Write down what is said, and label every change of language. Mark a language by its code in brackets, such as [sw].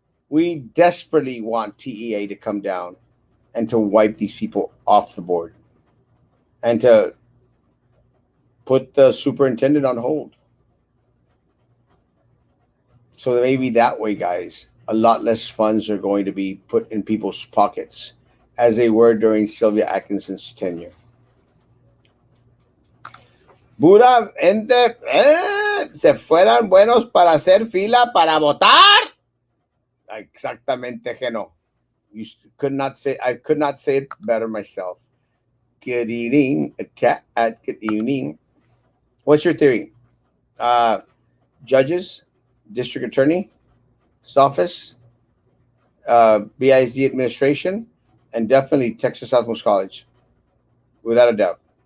[en] We desperately want TEA to come down and to wipe these people off the board and to put the superintendent on hold. So maybe that way, guys, a lot less funds are going to be put in people's pockets as they were during Sylvia Atkinson's tenure. [es] Pura gente, se fueran buenos para hacer fila para votar. [en] Exactamente, Geno. You could not say. I could not say it better myself. Good evening, good evening. What's your theory? Judges, district attorney's office, BISD administration, and definitely Texas Southmost College, without a doubt.